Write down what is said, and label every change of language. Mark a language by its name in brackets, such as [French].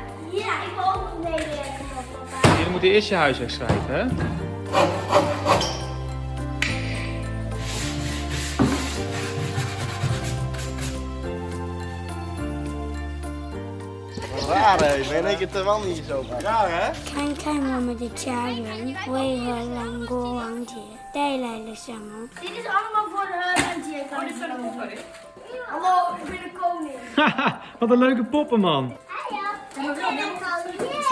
[Dutch] Ja, ik wil ook nog meewerken met papa. Jullie moeten eerst je huiswerk schrijven, hè? Raar hè, ik ben in één keer Taiwan hier zo. Raar hè? [Chinese] 看看我们的家人为荷兰国王节带来了什么？ [Dutch] Dit is allemaal voor de Landje. Hallo, ik ben de koning. Haha, wat een leuke poppen man. Ah ja, ik ben een koningin.